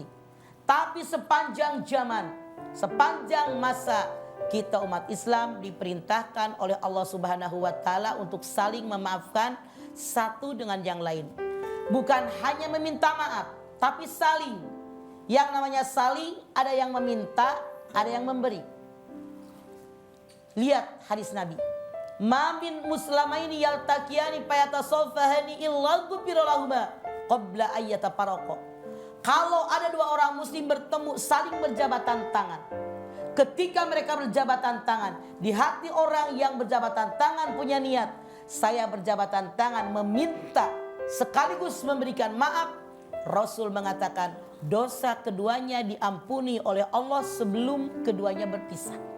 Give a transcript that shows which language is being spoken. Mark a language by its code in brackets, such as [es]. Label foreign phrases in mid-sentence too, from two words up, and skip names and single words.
[id] Tapi sepanjang zaman, sepanjang masa, kita umat Islam diperintahkan oleh Allah [ar] سبحانه وتعالى [id] untuk saling memaafkan satu dengan yang lain. Bukan hanya meminta maaf, tapi saling. Yang namanya saling, ada yang meminta, ada yang memberi. Lihat hadis Nabi. [ar] ما من مسلمين يلتقيان فيتصافحان إلا غفر لهما قبل أن يتفرقا. [id] Kalau ada dua orang muslim bertemu saling berjabatan tangan. Ketika mereka berjabatan tangan, di hati orang yang berjabatan tangan punya niat, saya berjabatan tangan meminta sekaligus memberikan maaf. Rasul mengatakan dosa keduanya diampuni oleh Allah sebelum keduanya berpisah.